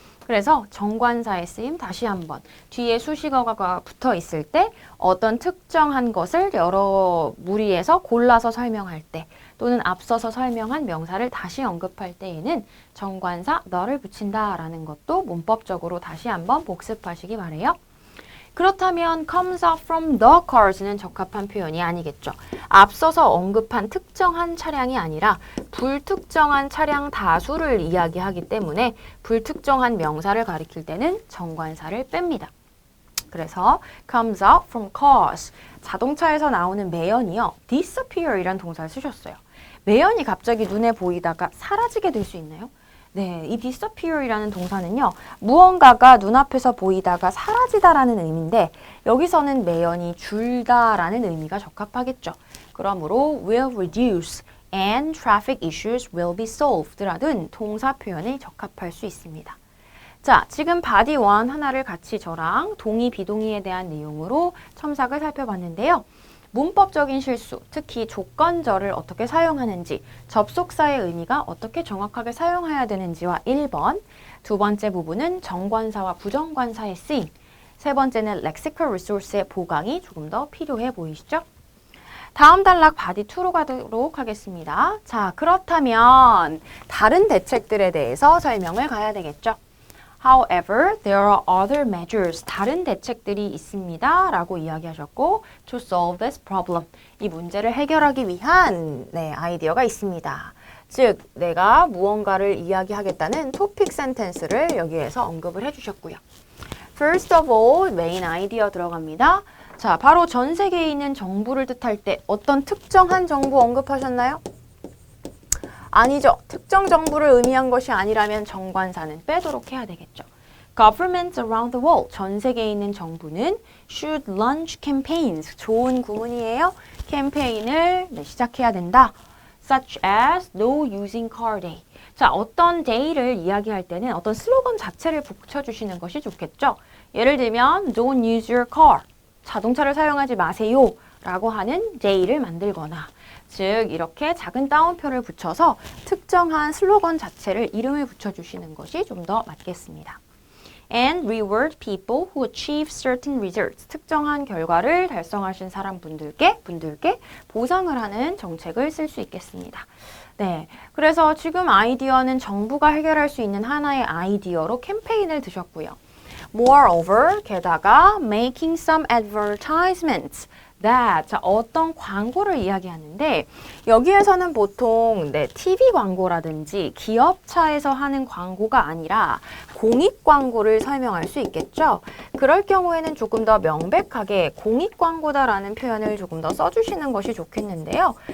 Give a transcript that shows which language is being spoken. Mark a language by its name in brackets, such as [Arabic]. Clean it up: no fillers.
[Korean] 그래서 정관사의 쓰임 다시 한번 뒤에 수식어가 붙어 있을 때 어떤 특정한 것을 여러 무리에서 골라서 설명할 때 또는 앞서서 설명한 명사를 다시 언급할 때에는 정관사 the를 붙인다라는 것도 문법적으로 다시 한번 복습하시기 바래요. 그렇다면 [English] comes out from the cars [Korean] 는 적합한 표현이 아니겠죠. 앞서서 언급한 특정한 차량이 아니라 불특정한 차량 다수를 이야기하기 때문에 불특정한 명사를 가리킬 때는 정관사를 뺍니다. 그래서 [English] comes out from cars. [Korean] 자동차에서 나오는 매연이요. disappear 이란 동사를 쓰셨어요. 매연이 갑자기 눈에 보이다가 사라지게 될 수 있나요? 네, 이 disappear이라는 동사는요. 무언가가 눈앞에서 보이다가 사라지다라는 의미인데 여기서는 매연이 줄다라는 의미가 적합하겠죠. 그러므로 [English] will reduce and traffic issues will be solved [Korean] 라는 동사 표현에 적합할 수 있습니다. 자, 지금 body 1 하나를 같이 저랑 동의, 비동의에 대한 내용으로 첨삭을 살펴봤는데요. 문법적인 실수, 특히 조건절을 어떻게 사용하는지, 접속사의 의미가 어떻게 정확하게 사용해야 되는지와 1번, 두 번째 부분은 정관사와 부정관사의 쓰임, 세 번째는 lexical resource의 보강이 조금 더 필요해 보이시죠? 다음 단락 바디 2로 가도록 하겠습니다. 자, 그렇다면 다른 대책들에 대해서 설명을 가야 되겠죠? [English] However, there are other measures. [Korean] 다른 대책들이 있습니다. 라고 이야기하셨고 [English] to solve this problem. [Korean] 이 문제를 해결하기 위한 아이디어가 있습니다. 즉, 내가 무언가를 이야기하겠다는 토픽 센텐스를 여기에서 언급을 해주셨고요. [English] First of all, [Korean] 메인 아이디어 들어갑니다. 자, 바로 전 세계에 있는 정부를 뜻할 때 어떤 특정한 정부 언급하셨나요? 아니죠. 특정 정부를 의미한 것이 아니라면 정관사는 빼도록 해야 되겠죠. [English] Governments around the world, [Korean] 전 세계에 있는 정부는 [English] should launch campaigns, [Korean] 좋은 구문이에요. 캠페인을 시작해야 된다. [English] Such as no using car day. [Korean] 자, 어떤 day를 이야기할 때는 어떤 슬로건 자체를 붙여주시는 것이 좋겠죠. 예를 들면 [English] don't use your car, [Korean] 자동차를 사용하지 마세요 라고 하는 day를 만들거나 즉 이렇게 작은 따옴표를 붙여서 특정한 슬로건 자체를 이름을 붙여주시는 것이 좀 더 맞겠습니다. [English] And reward people who achieve certain results. [Korean] 특정한 결과를 달성하신 분들께 보상을 하는 정책을 쓸 수 있겠습니다. 네, 그래서 지금 아이디어는 정부가 해결할 수 있는 하나의 아이디어로 캠페인을 드셨고요. [English] Moreover, [Korean] 게다가 [English] making some advertisements. [Korean] that, 자, 어떤 광고를 이야기하는데 여기에서는 보통 TV 광고라든지 기업차에서 하는 광고가 아니라 공익 광고를 설명할 수 있겠죠. 그럴 경우에는 조금 더 명백하게 공익 광고다라는 표현을 조금 더 써주시는 것이 좋겠는데요.